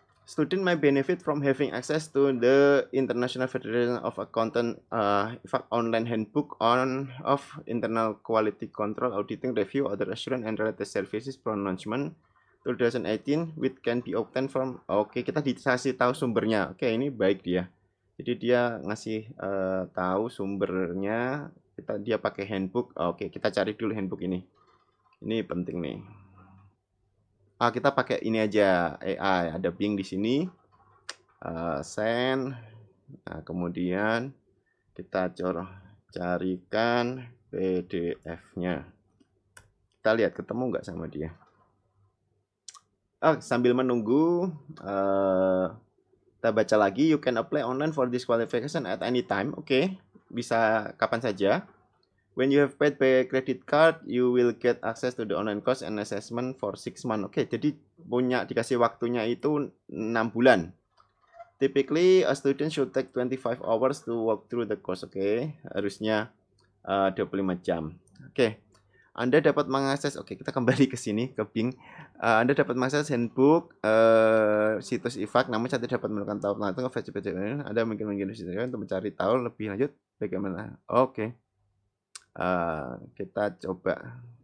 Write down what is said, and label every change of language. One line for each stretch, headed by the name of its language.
English: Student may benefit from having access to the International Federation of Accountants online handbook of internal quality control, auditing, review, audit assurance, and related services pronouncement 2018, which can be obtained from.
Indonesian: Oke, kita dikasih tahu sumbernya. Oke, ini baik dia. Jadi dia ngasih tahu sumbernya. Dia pakai handbook. Oke, kita cari dulu handbook ini. Ini penting nih. Kita pakai ini aja, AI. Ada Bing di sini. Send. Nah, kemudian kita carikan PDF-nya. Kita lihat ketemu nggak sama dia. Sambil menunggu, kita baca lagi.
English: You can apply online for this qualification at any time.
Indonesian: Oke, bisa kapan saja.
English: When you have paid by credit card, you will get access to the online course and assessment for 6 months.
Indonesian: Oke, jadi dikasih waktunya itu 6 bulan.
English: Typically, a student should take 25 hours to walk through the course.
Indonesian: Oke, harusnya 25 jam. Oke. Anda dapat mengakses, oke kita kembali ke sini, ke Bing. Anda dapat mengakses handbook, situs IFAK, namun saya tidak dapat menemukan tahu langsung Anda mungkin untuk mencari tahu lebih lanjut bagaimana. Oke. Kita coba.